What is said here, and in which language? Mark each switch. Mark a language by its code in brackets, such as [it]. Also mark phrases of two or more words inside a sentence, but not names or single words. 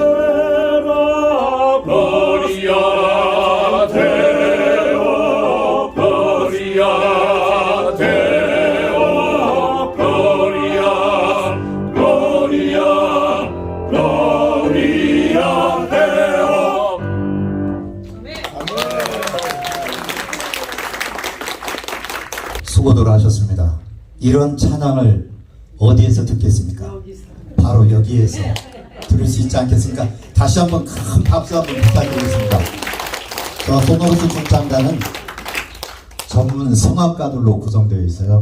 [la] Gloria Deo, gloria Deo, gloria, gloria, gloria Deo. [ko] 수고들 하셨습니다. 이런 찬양을 어디에서 듣겠습니까? 바로 여기에서 들을 수 있지 않겠습니까? 다시 한번 큰 박수 한번 부탁드리겠습니다. 저 손오르스 중창단은 전문 성악가들로 구성되어 있어요.